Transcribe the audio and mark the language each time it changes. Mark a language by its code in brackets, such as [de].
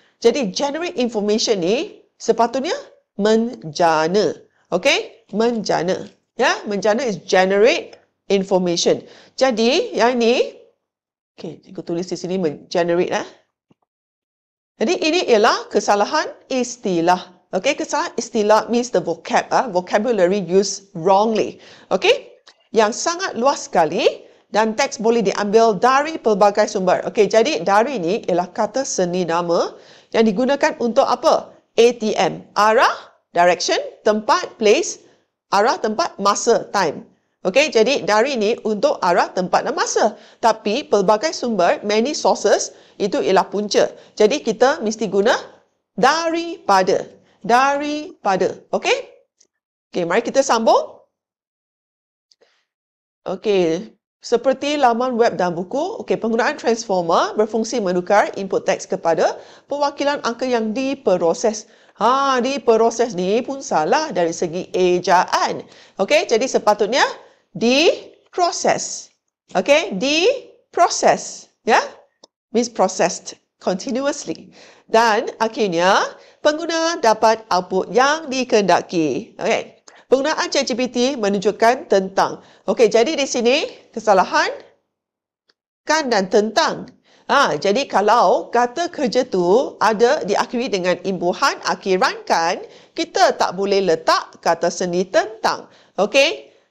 [ms] Jadi generate information ni sepatutnya menjana. Okay? Menjana. Ya, menjana is generate information. Jadi yang ni, okay, cikgu tulis di sini generate . Jadi ini ialah kesalahan istilah. [en] Okay, [ms] kesalahan istilah [en] means the vocabulary used wrongly. [ms] Okay, yang sangat luas sekali dan teks boleh diambil dari pelbagai sumber. Okay, jadi dari ni ialah kata seni nama yang digunakan untuk apa? ATM, arah, direction, tempat, place, arah, tempat, masa, time. Okay, jadi dari ni untuk arah, tempat dan masa. Tapi pelbagai sumber, many sources, itu ialah punca. Jadi kita mesti guna daripada. Daripada. Okay? Okay, mari kita sambung. Okay, seperti laman web dan buku, okay, penggunaan transformer berfungsi menukar input teks kepada perwakilan angka yang diproses. Diproses ni pun salah dari segi ejaan. Okay, jadi sepatutnya diproses. Okay, diproses. Ya? [en] Means processed continuously. [ms] Dan akhirnya, pengguna dapat output yang dikehendaki. Okay. Penggunaan ChatGPT menunjukkan tentang. Okey, jadi di sini kesalahan kan dan tentang. Jadi kalau kata kerja tu ada diakhiri dengan imbuhan akhiran kan, kita tak boleh letak kata seni tentang. Okey.